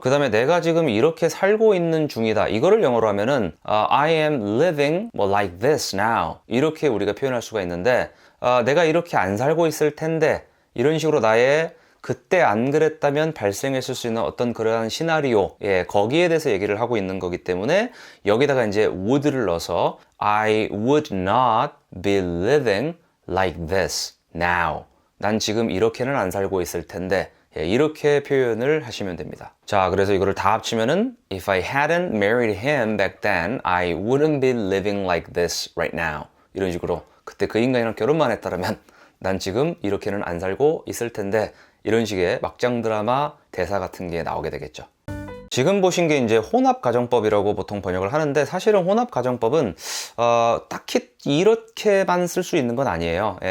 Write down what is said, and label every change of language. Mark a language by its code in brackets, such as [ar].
[ko] 그 다음에 내가 지금 이렇게 살고 있는 중이다. 이거를 영어로 하면은 [en] I am living like this now [ko] 이렇게 우리가 표현할 수가 있는데 내가 이렇게 안 살고 있을 텐데 이런 식으로 나의 그때 안 그랬다면 발생했을 수 있는 어떤 그러한 시나리오, 거기에 대해서 얘기를 하고 있는 거기 때문에 여기다가 이제 would를 넣어서 [en] I would not be living like this now. [ko] 난 지금 이렇게는 안 살고 있을 텐데 이렇게 표현을 하시면 됩니다. 자, 그래서 이거를 다 합치면은 [en] If I hadn't married him back then, I wouldn't be living like this right now. [ko] 이런 식으로 그때 그 인간이랑 결혼만 했다면 난 지금 이렇게는 안 살고 있을 텐데 이런 식의 막장 드라마 대사 같은 게 나오게 되겠죠. 지금 보신 게 이제 혼합가정법이라고 보통 번역을 하는데 사실은 혼합가정법은 딱히 이렇게만 쓸 수 있는 건 아니에요.